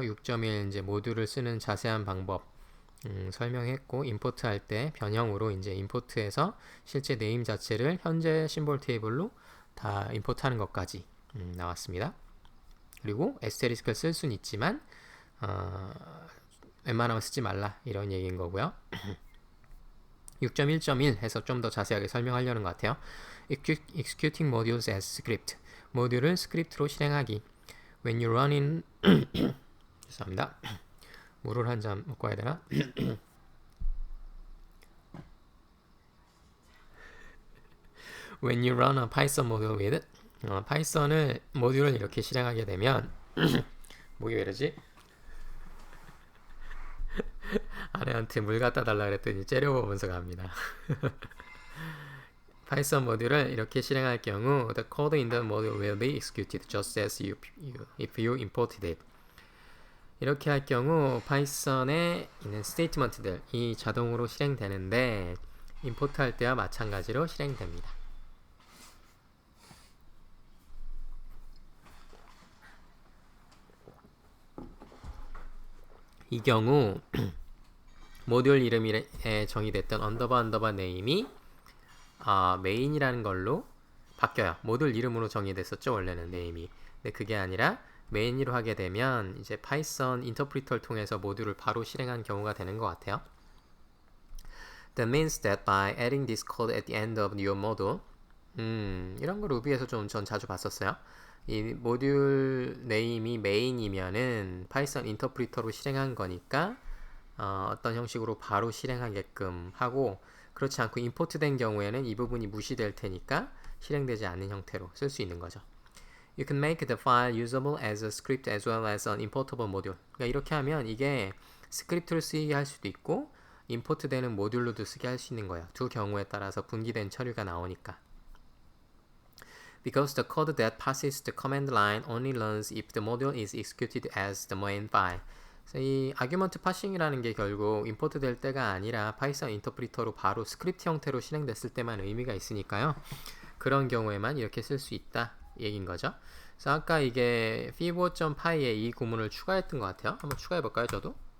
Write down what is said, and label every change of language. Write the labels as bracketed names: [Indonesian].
[Korean] 6.1 이제 모듈을 쓰는 자세한 방법 설명했고, 임포트 할 때 변형으로 이제 임포트해서 실제 네임 자체를 현재 심볼 테이블로 다 임포트하는 것까지 나왔습니다. 그리고 에스테리스크를 쓸 수는 있지만 웬만하면 쓰지 말라 이런 얘기인 거고요. 6.1.1 해서 좀 더 자세하게 설명하려는 것 같아요. [English] Executing modules as script. [Korean] 모듈을 스크립트로 실행하기. [English] When you run in [Korean] 죄송합니다. 물을 한 잔 먹고 와야 되나? [English] When you run a Python module with [Korean] 파이썬을 모듈을 이렇게 실행하게 되면 목이 왜 이러지? 아내한테 물 갖다 달라 그랬더니 째려보면서 갑니다. 파이썬 모듈을 이렇게 실행할 경우 [English] the code in the module will be executed just as if you imported it. [Korean] 이렇게 할 경우 파이썬에 있는 스테이트먼트들이 자동으로 실행되는데 임포트 할 때와 마찬가지로 실행됩니다. 이 경우 모듈 이름에 정의됐던 언더바 네임이 메인이라는 걸로 바뀌어요. 모듈 이름으로 정의됐었죠, 원래는 네임이. 근데 그게 아니라 메인으로 하게 되면 이제 파이썬 인터프리터를 통해서 모듈을 바로 실행한 경우가 되는 것 같아요. [English] That means that by adding this code at the end of your module, [Korean] 이런 거 루비에서 좀 전 자주 봤었어요. 이 모듈 네임이 메인이면은 파이썬 인터프리터로 실행한 거니까 어떤 형식으로 바로 실행하게끔 하고, 그렇지 않고 임포트 된 경우에는 이 부분이 무시될 테니까 실행되지 않는 형태로 쓸 수 있는 거죠. [English] You can make the file usable as a script as well as an importable module. [Korean] 그러니까 이렇게 하면 이게 스크립트를 쓰이게 할 수도 있고 임포트 되는 모듈로도 쓰게 할 수 있는 거예요. 두 경우에 따라서 분기된 처리가 나오니까. [English] Because the code that passes the command line only learns if the module is executed as the main file. [Korean] 그래서 이 아규먼트 파싱이라는 게 결국 임포트 될 때가 아니라 파이썬 인터프리터로 바로 스크립트 형태로 실행됐을 때만 의미가 있으니까요. 그런 경우에만 이렇게 쓸 수 있다 얘기인 거죠. 그래서 아까 이게 fibo.py에 이 구문을 추가했던 것 같아요. 한번 추가해 볼까요, 저도?